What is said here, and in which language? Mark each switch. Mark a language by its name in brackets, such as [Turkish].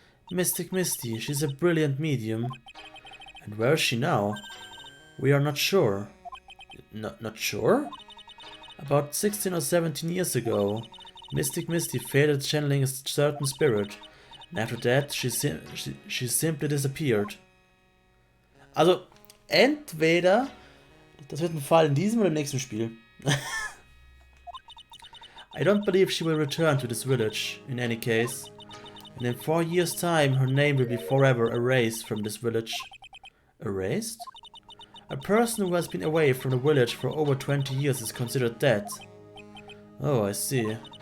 [English] Mystic Misty, she's a brilliant medium. And where is she now? We are not sure. Not sure? About 16 or 17 years ago, Mystic Misty failed at channeling a certain spirit. And after that, she simply disappeared. [German] Also, entweder, das wird ein Fall in diesem oder im nächsten Spiel. [English] I don't believe she will return to this village, in any case. And in 4 years' time, her name will be forever erased from this village. Erased? A person who has been away from the village for over 20 years is considered dead. Oh, I see.